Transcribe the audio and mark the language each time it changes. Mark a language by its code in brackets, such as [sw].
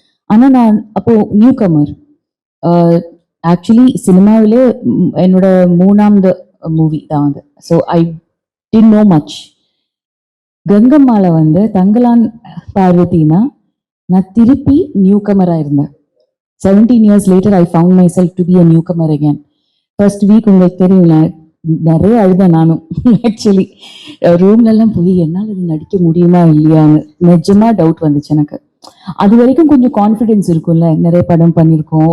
[ta] ஆனால் நான் அப்போ நியூ கமர். ஆக்சுவலி சினிமாவிலே என்னோட 3வது மூவி தான் அது. [en] So I did no much. [ta] கங்கம்மால வந்து தங்கலான் பார்வதினா நான் திருப்பி நியூ கமராக இருந்தேன். [en] 17 years later, I found myself to be a newcomer again. First week [ta] உங்களுக்கு தெரியுங்கள, நிறைய அழுதேன் நானும். ஆக்சுவலி ரூம்லெல்லாம் போய் என்னால் அது நடிக்க முடியுமா இல்லையான்னு நிஜமா டவுட் வந்துச்சு எனக்கு. அது வரைக்கும் கொஞ்சம் கான்ஃபிடென்ஸ் இருக்கும்ல, நிறைய படம் பண்ணியிருக்கோம்.